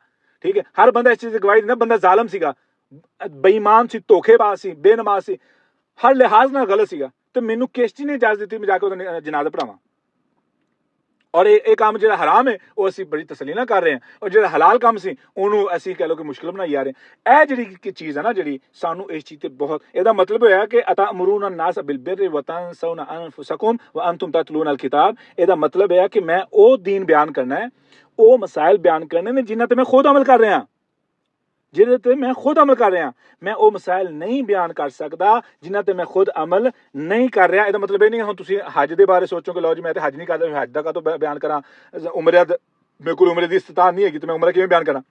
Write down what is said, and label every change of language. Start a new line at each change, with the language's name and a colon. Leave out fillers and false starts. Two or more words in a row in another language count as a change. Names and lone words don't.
Punjabi: ਠੀਕ ਹੈ, ਹਰ ਬੰਦਾ ਇਸ ਚੀਜ਼ ਦੀ ਗਵਾਹੀ ਦਿੰਦਾ ਬੰਦਾ ਜ਼ਾਲਮ ਸੀਗਾ, ਬੇਈਮਾਨ ਸੀ, ਧੋਖੇਬਾਜ਼ ਸੀ, ਬੇਨਮਾਜ਼ ਸੀ, ਹਰ ਲਿਹਾਜ਼ ਨਾਲ ਗਲਤ ਸੀਗਾ, ਤੇ ਮੈਨੂੰ ਕਿਸ ਚੀਜ਼ ਨੇ ਇਜਾਜ਼ਤ ਦਿੱਤੀ ਮੈਂ ਜਾ ਕੇ ਉਹਦਾ ਜਨਾਜ਼ਾ ਪੜਾਵਾਂ? ਔਰ ਇਹ ਕੰਮ ਜਿਹੜਾ ਹਰਾਮ ਹੈ ਉਹ ਅਸੀਂ ਬੜੀ ਤਸੱਲੀ ਨਾਲ ਕਰ ਰਹੇ ਹਾਂ, ਔਰ ਜਿਹੜਾ ਹਲਾਲ ਕੰਮ ਸੀ ਉਹਨੂੰ ਅਸੀਂ ਕਹਿ ਲਓ ਕਿ ਮੁਸ਼ਕਿਲ ਬਣਾਈ ਜਾ ਰਹੇ ਹਾਂ। ਇਹ ਜਿਹੜੀ ਚੀਜ਼ ਹੈ ਨਾ, ਜਿਹੜੀ ਸਾਨੂੰ ਇਸ ਚੀਜ਼ ਤੇ ਬਹੁਤ, ਇਹਦਾ ਮਤਲਬ ਹੋਇਆ ਕਿ
Arabic: أتأمرون الناس بالبر وتنسون أنفسكم وأنتم تتلون الكتاب.
Punjabi: ਇਹਦਾ ਮਤਲਬ ਹੈ ਕਿ ਮੈਂ ਉਹ ਦੀਨ ਬਿਆਨ ਕਰਨਾ ਹੈ, ਉਹ ਮਸਾਇਲ ਬਿਆਨ ਕਰਨੇ ਨੇ ਜਿਨ੍ਹਾਂ ਤੇ ਮੈਂ ਖੁਦ ਅਮਲ ਕਰ ਰਿਹਾ, ਮੈਂ ਉਹ ਮਸਾਇਲ ਨਹੀਂ ਬਿਆਨ ਕਰ ਸਕਦਾ ਜਿਨ੍ਹਾਂ ਤੇ ਮੈਂ ਖੁਦ ਅਮਲ ਨਹੀਂ ਕਰ ਰਿਹਾ। ਇਹਦਾ ਮਤਲਬ ਇਹ ਨਹੀਂ ਹੁਣ ਤੁਸੀਂ ਹੱਜ ਦੇ ਬਾਰੇ ਸੋਚੋਗੇ ਲਓ ਜੀ ਮੈਂ ਤੇ ਹੱਜ ਨਹੀਂ ਕਰਦਾ, ਹੱਜ ਦਾ ਕਾਹਤੋਂ ਬਿਆਨ ਕਰਾਂ, ਮੇਰੇ ਕੋਲ ਉਮਰੇ ਦੀ ਇਸਤਾਅਤ ਨਹੀਂ ਹੈਗੀ ਤੇ ਮੈਂ ਉਮਰਾ ਕਿਵੇਂ ਬਿਆਨ ਕਰਾਂ।